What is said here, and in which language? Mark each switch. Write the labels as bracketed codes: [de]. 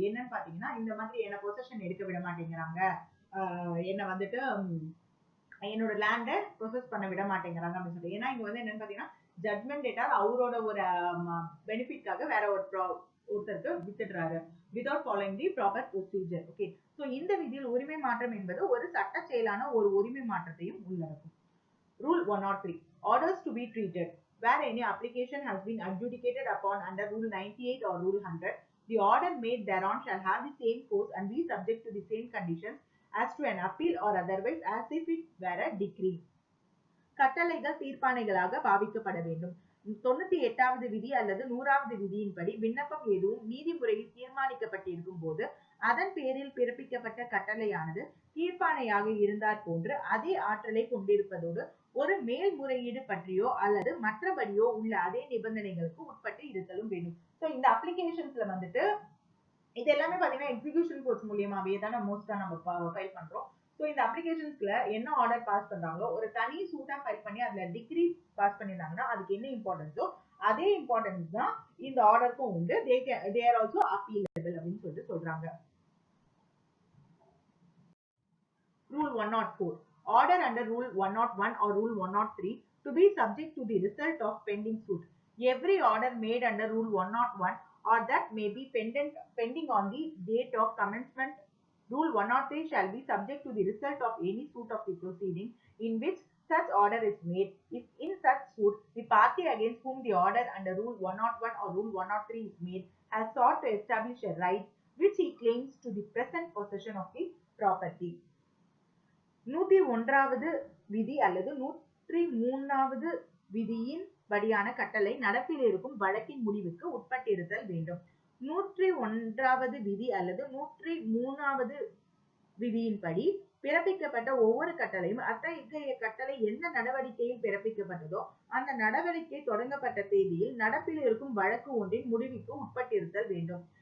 [ta] என்னன்னு பாத்தீங்கன்னா இந்த மாதிரி என்ன பொசஷன் எடுக்க விட மாட்டேங்கிறாங்க, என்ன வந்துட்டு என்னோட லேண்டை ப்ரொசஸ் பண்ண விட மாட்டேங்கிறாங்க அப்படின்னு சொல்லிட்டு. ஏன்னா இங்க வந்து என்னன்னு பாத்தீங்கன்னா ஜட்மெண்ட் டேட்டர் அவரோட ஒரு பெனிஃபிட்காக வேற ஒருத்தருக்கு வித்துடுறாரு [en] without following the proper procedure. [ta] Okay, so இந்த விதியில் உரிமை மாற்றம் என்பது ஒரு சட்ட செயலான ஒரு உரிமை மாற்றத்தையும் உள்ளடக்கும். [en] Rule 103. Orders to be treated. Where any application has been adjudicated upon under Rule 98 or Rule 100, the order made thereon shall have the same force and be subject to the same conditions as to an appeal or otherwise as if it were a decree. [ta] கட்டளைகள் தீர்ப்பாணைகளாக பாவிக்கப்பட வேண்டும். 98வது விதி அல்லது 100வது விதியின்படி விண்ணப்பம் எதுவும் நீதிமுறையில் தீர்மானிக்கப்பட்டிருக்கும் போது அதன் பேரில் பிறப்பிக்கப்பட்ட கட்டளையானது தீர்ப்பாணையாக இருந்தாற் போன்று அதே ஆற்றலை கொண்டிருப்பதோடு ஒரு மேல்முறையீடு பற்றியோ அல்லது மற்றபடியோ உள்ள அதே நிபந்தனைகளுக்கு உட்பட்டு இருத்தலும் வேண்டும். ஸோ இந்த அப்ளிகேஷன்ஸ்ல வந்துட்டு இது எல்லாமே பாத்தீங்கன்னா எக்ஸிகியூஷன் கோர்ட்ஸ் மூலியமாவே தானே மோஸ்டா நம்ம ஃபைல் பண்றோம். ஸோ இந்த அப்ளிகேஷன்ஸ்ல என்ன ஆர்டர் பாஸ் பண்றாங்களோ ஒரு தனி சூட்டா ஃபைல் பண்ணி அதுல டிகிரி பாஸ் பண்ணிருந்தாங்கன்னா அதுக்கு என்ன இம்பார்ட்டன்ஸோ அதே இம்பார்ட்டன்ஸ் தான் இந்த ஆர்டருக்கும் உண்டு. [en] they are also appealable [ta] அப்படின்னு சொல்லிட்டு சொல்றாங்க. [en] Rule 104. Order under Rule 101 or Rule 103 to be subject to the result of pending suit. Every order made under Rule 101 or that may be pending on the date of commencement Rule 103 shall be subject to the result of any suit of the proceeding in which such order is made. If in such suit the party against whom the order under Rule 101 or Rule 103 is made has sought to establish a right which he claims to the present possession of the property. [ta] 101வது விதி அல்லது 103வது விதியின் படியான கட்டளை நடப்பில் இருக்கும் வழக்கின் முடிவுக்கு உட்பட்டிருத்தல் வேண்டும். 101வது விதி அல்லது 103வது விதியின்படி பிறப்பிக்கப்பட்ட ஒவ்வொரு கட்டளையும் அத்தகைய கட்டளை எந்த நடவடிக்கையில் பிறப்பிக்கப்பட்டதோ அந்த நடவடிக்கை தொடங்கப்பட்ட தேதியில் நடப்பில் இருக்கும் வழக்கு ஒன்றின் முடிவுக்கு உட்பட்டிருத்தல் வேண்டும்.